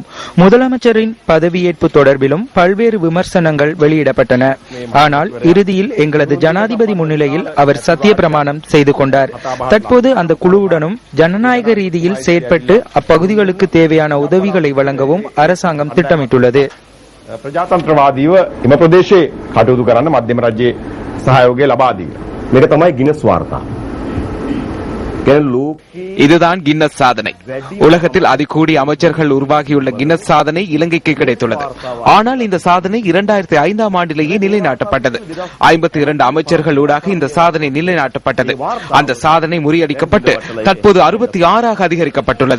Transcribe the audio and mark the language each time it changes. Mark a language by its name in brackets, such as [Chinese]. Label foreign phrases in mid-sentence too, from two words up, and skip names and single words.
[Tamil] முதலமைச்சரின் பதவியேற்பு தொடர்பிலும் பல்வேறு விமர்சனங்கள் வெளியிடப்பட்டன. ஆனால் இறுதியில் எங்களது ஜனாதிபதி முன்னிலையில் அவர் சத்திய பிரமாணம் செய்து கொண்டார். தற்போது அந்த குழுவுடனும் ஜனநாயக ரீதியில் செயற்பட்டு அப்பகுதிகளுக்கு தேவையான உதவிகளை வழங்கவும் அரசாங்கம் திட்டமிட்டுள்ளது. [Sinhala] ප්‍රජාතන්ත්‍රවාදීව එම ප්‍රදේශයේ කටයුතු කරන්න මධ්‍යම රජයේ සහයෝගය ලබා දී. මේක තමයි ගිනස් වාර්තා. [Tamil] இதுதான் கின்னஸ் சாதனை. உலகத்தில் அதிகூடிய அமைச்சர்கள் உருவாகியுள்ள கின்னஸ் சாதனை இலங்கைக்கு கிடைத்துள்ளது. ஆனால் இந்த சாதனை 2005ஆம் ஆண்டிலேயே நிலைநாட்டப்பட்டது. 52 அமைச்சர்கள் ஊடாக இந்த சாதனை நிலைநாட்டப்பட்டது. அந்த சாதனை முறியடிக்கப்பட்டு தற்போது 66ஆக அதிகரிக்கப்பட்டுள்ளது.